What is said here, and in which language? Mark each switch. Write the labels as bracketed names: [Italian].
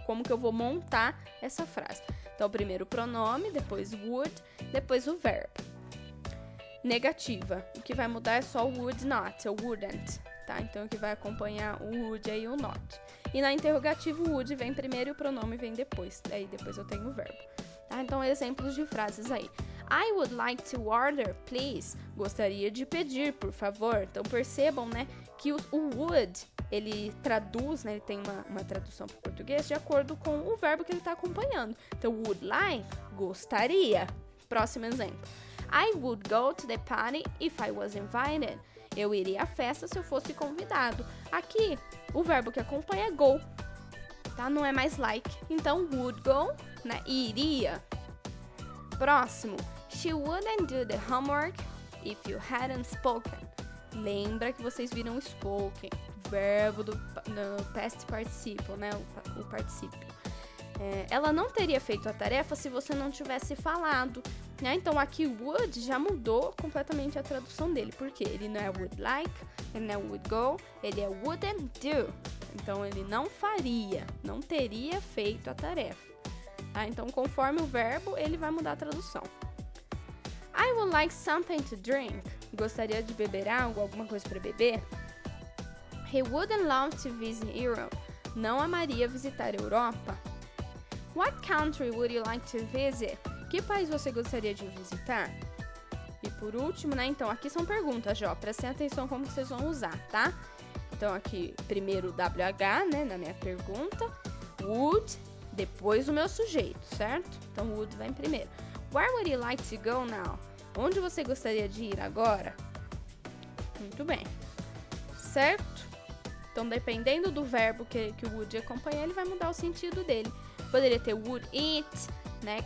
[Portuguese] Como que eu vou montar essa frase? Então, primeiro o pronome, depois would, depois o verbo. Negativa. O que vai mudar é só o would not, ou wouldn't, tá? Então, o que vai acompanhar o would aí o not. E na interrogativa, o would vem primeiro e o pronome vem depois. Daí, depois eu tenho o verbo. Tá? Então, exemplos de frases aí. [English] I would like to order, please. [Portuguese] Gostaria de pedir, por favor. Então, percebam, né, que o would, ele traduz, né, ele tem uma tradução para o português de acordo com o verbo que ele está acompanhando. Então, would like, gostaria. Próximo exemplo. [English] I would go to the party if I was invited. [Portuguese] Eu iria à festa se eu fosse convidado. Aqui, o verbo que acompanha é go, tá? Não é mais like. Então, would go, né, iria. Próximo. [English] She wouldn't do the homework if you hadn't spoken. [Portuguese] Lembra que vocês viram spoken, verbo no past participle, né? O particípio. Ela não teria feito a tarefa se você não tivesse falado, né? Então aqui would já mudou completamente a tradução dele, porque ele não é would like, ele não é would go, ele é wouldn't do. Então ele não faria, não teria feito a tarefa. Tá? Então conforme o verbo, ele vai mudar a tradução. [English] I would like something to drink. [Portuguese] Gostaria de beber algo, alguma coisa para beber? [English] He wouldn't love to visit Europe. [Portuguese] Não amaria visitar a Europa. [English] What country would you like to visit? [Portuguese] Que país você gostaria de visitar? E por último, né? Então, aqui são perguntas, ó. Prestem atenção como vocês vão usar, tá? Então, aqui, primeiro o WH, né? Na minha pergunta. Would, depois o meu sujeito, certo? Então, would vem primeiro. [English] Where would you like to go now? [Portuguese] Onde você gostaria de ir agora? Muito bem. Certo? Então, dependendo do verbo que o would acompanha, ele vai mudar o sentido dele. Poderia ter would eat, né?